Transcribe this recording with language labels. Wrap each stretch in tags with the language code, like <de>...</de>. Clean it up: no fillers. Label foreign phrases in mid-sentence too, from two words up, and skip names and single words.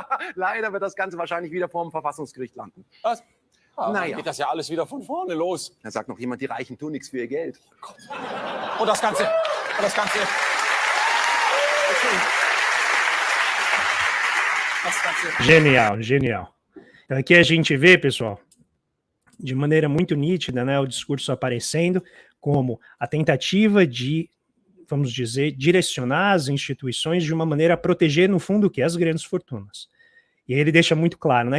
<de>Leider wird das Ganze wahrscheinlich wieder vor dem Verfassungsgericht landen. Was? Naja. Geht das ja alles wieder von vorne los. Da sagt noch jemand, die Reichen tun nichts für ihr Geld. Und das Ganze. Genial, genial.</de> <pt>Então, aqui a gente vê, pessoal, de maneira muito nítida, né, o discurso aparecendo como a tentativa de, vamos dizer, direcionar as instituições de uma maneira a proteger, no fundo, o que? As grandes fortunas. E aí ele deixa muito claro, né?</pt>